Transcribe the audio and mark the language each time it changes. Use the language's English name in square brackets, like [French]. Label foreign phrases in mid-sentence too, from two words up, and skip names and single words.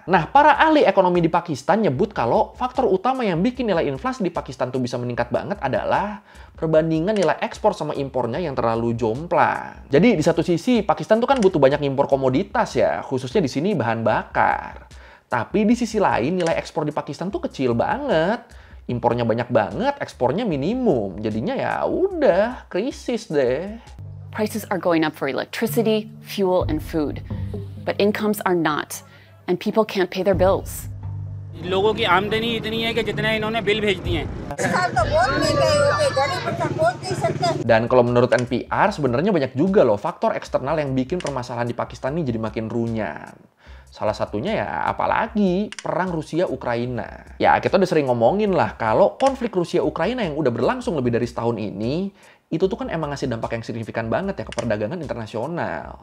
[Indonesian] Nah, para ahli ekonomi di Pakistan nyebut kalau faktor utama yang bikin nilai inflasi di Pakistan tuh bisa meningkat banget adalah perbandingan nilai ekspor sama impornya yang terlalu jomplang. Jadi di satu sisi Pakistan tuh kan butuh banyak impor komoditas ya, khususnya di sini bahan bakar. Tapi di sisi lain nilai ekspor di Pakistan tuh kecil banget. Impornya banyak banget, ekspornya minimum. Jadinya ya udah krisis deh. [English] Prices are going up for electricity, fuel, and food, but incomes are not, and people can't pay their bills. [Hindi] लोगों की आमदनी इतनी है कि जितना इन्होंने बिल भेज दिए हैं। [Indonesian] Dan kalau menurut NPR sebenarnya banyak juga loh faktor eksternal yang bikin permasalahan di Pakistan ini jadi makin runyam. Salah satunya ya apalagi perang Rusia-Ukraina. Ya kita udah sering ngomongin lah kalau konflik Rusia-Ukraina yang udah berlangsung lebih dari setahun ini, itu tuh kan emang ngasih dampak yang signifikan banget ya ke perdagangan internasional.